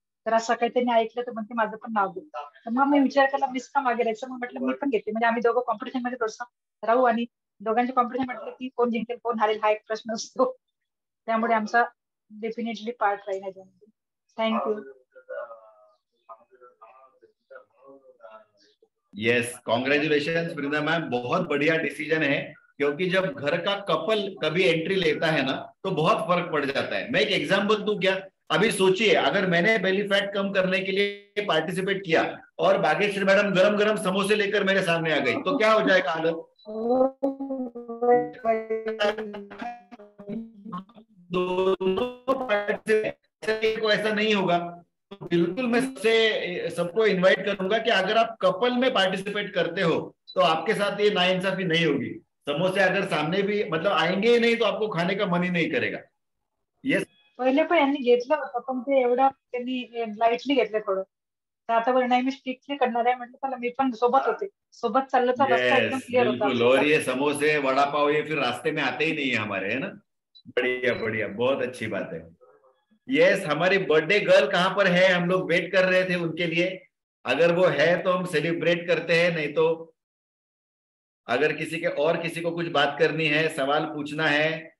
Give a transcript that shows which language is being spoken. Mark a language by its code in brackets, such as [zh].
[mr] तर असं काही त्यांनी ऐकलं तर म्हणते माझं पण नाव घेऊ. तर मग मी विचार केला मिस का मागे राहायचं, मग म्हटलं मी पण घेते, म्हणजे आम्ही दोघं कॉम्पिटिशन मध्ये थोडंसं राहू. आणि दोघांचे कॉम्पिटिशन म्हटलं की कोण जिंकेल कोण हारेल हा एक प्रश्न असतो, त्यामुळे आमचा डेफिनेटली पार्ट राहील याच्यामध्ये. Thank you. [hi] यस, कॉन्ग्रेचुलेशन वृंदा मैम, बहुत बढ़िया डिसीजन है, क्योंकि जब घर का कपल कभी एंट्री लेता है ना तो बहुत फर्क पड़ जाता है. मैं एक एग्जांपल दूं क्या? अभी सोचिए अगर मैंने बेली फैट कम करने के लिए पार्टिसिपेट किया और बागेश्वरी मैडम गरम गरम समोसे लेकर मेरे सामने आ गई तो क्या हो जाएगा हालत? दोनों को ऐसा नहीं होगा. तो बिल्कुल मैं सबको इनवाइट करूंगा कि अगर आप कपल में पार्टिसिपेट करते हो तो आपके साथ ये नाइंसाफी नहीं होगी. समोसे अगर सामने भी मतलब आएंगे ही नहीं तो आपको खाने का मन ही नहीं करेगा. यस, [mr] पहिले पण यांनी घेतलं होतं पण ते एवढं त्यांनी लाईटली घेतलं थोडं. तर आता बरं नाही, मी स्ट्रिक्टली करणार आहे म्हटलं. चला मी पण सोबत होते, सोबत चाललं तर रस्ता एकदम क्लिअर होता. [hi] बिल्कुल. और ये समोसे वड़ा पाव ये फिर रास्ते में आते ही नहीं है हमारे, है ना. बढ़िया बढ़िया, बहुत अच्छी बात है. यस, हमारी बर्थडे गर्ल कहाँ पर है? हम लोग वेट कर रहे थे उनके लिए. अगर वो है तो हम सेलिब्रेट करते हैं, नहीं तो अगर किसी को कुछ बात करनी है, सवाल पूछना है.